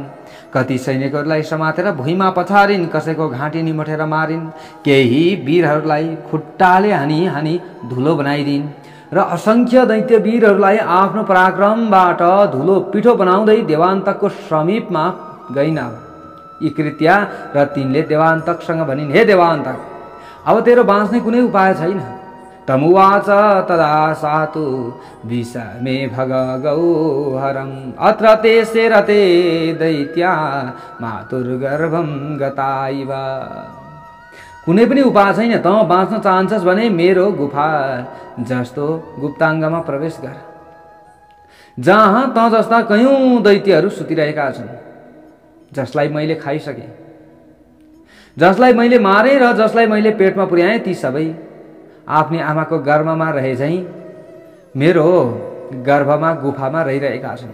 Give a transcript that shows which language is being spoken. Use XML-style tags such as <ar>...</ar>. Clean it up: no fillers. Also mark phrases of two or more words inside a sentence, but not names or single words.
<ne>कति सैनिकहरूलाई समातेर भुइँमा पछारिन्, कसैको घाँटी निमोठेर मारिन्, केही वीरहरूलाई खुट्टाले हानी हानी धुलो बनाइदिन् र असंख्य दैत्य वीरहरूलाई आफ्नो पराक्रमबाट धुलो पिठो बनाउँदै देवान्तकको समीपमा गइन्। यी कृत्या र तिनले देवान्तकसँग भनिन्, हे देवान्तक, अब तेरो बाँच्ने कुनै उपाय छैन।</ne> <sa>तमुवाच तदा सातु विषमे भग गौहरम अत्र ते सेरते दैत्या मातुर्गर्भम गताइव।</sa> <ne>कुनै पनि उपाय छैन, त बाँच्न चाहन्छस् भने मेरो गुफा जस्तो गुप्ताङ्गमा प्रवेश गर, जहाँ त जस्ता कयौं दैत्यहरू सुतिरहेका छन्, जसलाई मैले खाइसके, जसलाई मैले मारे र जसलाई मैले पेटमा पुर्याएँ, ती सबै आफ्नी आमाको गर्भमा रहे झैं मेरो गर्भमा गुफामा रहिरहेका छन्।</ne>